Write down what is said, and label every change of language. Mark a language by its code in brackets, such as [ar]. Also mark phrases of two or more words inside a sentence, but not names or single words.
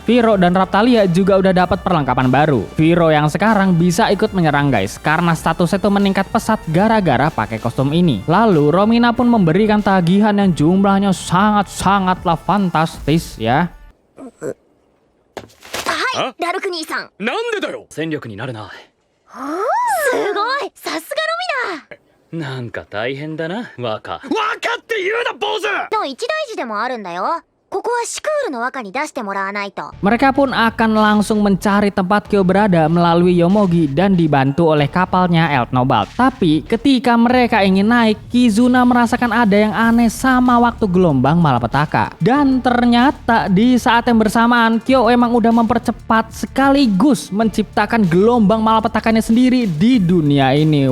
[id] Viro dan Raptalia juga udah dapat perlengkapan baru. Viro yang sekarang bisa ikut menyerang guys karena statusnya itu meningkat pesat gara-gara pakai kostum ini. Lalu Romina pun memberikan tagihan yang jumlahnya sangat-sangatlah fantastis ya. [ja] Hai, Daruk 兄さん。なんでだよ。戦力になるな。すごい、さすがロミナ。なんか大変だな、若。若って言うな、坊主。の一大事でもあるんだよ。ここはシクールの若に出してもらわないと。 [id] Mereka pun akan langsung mencari tempat Kyo berada melalui Yomogi dan dibantu oleh kapalnya Eltnobald. Tapi ketika mereka ingin naik, Kizuna merasakan ada yang aneh sama waktu gelombang malapetaka. Dan ternyata di saat yang bersamaan Kyo emang udah mempercepat sekaligus menciptakan gelombang malapetakannya sendiri di dunia ini.